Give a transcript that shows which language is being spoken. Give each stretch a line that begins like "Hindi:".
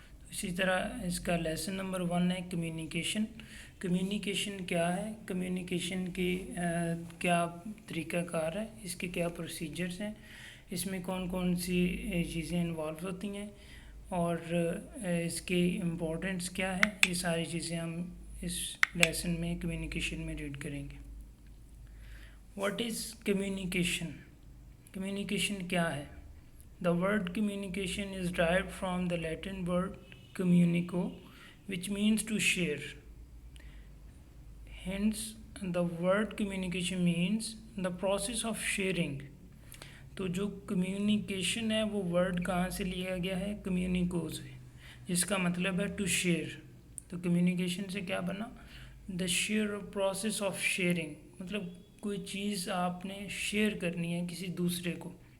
Urdu: اسی طرح اس کا لیسن نمبر 1 ہے کمیونیکیشن۔ کمیونیکیشن کیا ہے؟ کمیونیکیشن کی کیا طریقہ کار ہے؟ اس کے کیا پروسیجرز ہیں؟ اس میں کون کون سی چیزیں انوالو ہوتی ہیں اور اس کی امپورٹنس کیا ہے؟ یہ ساری چیزیں ہم اس لیسن میں کمیونیکیشن میں ریڈ کریں گے۔
English: What is communication?
Urdu: کمیونیکیشن کیا ہے؟
English: The word communication is derived from the Latin word communico, which means to share. Hence, the word communication means the process of sharing.
Urdu: تو جو کمیونیکیشن ہے وہ ورڈ کہاں سے لیا گیا ہے؟ کمیونیکو سے، جس کا مطلب ہے
English: To share.
Urdu: تو کمیونیکیشن سے کیا بنا؟
English: the share process of sharing,
Urdu: مطلب کوئی چیز آپ نے شیئر کرنی ہے کسی دوسرے کو۔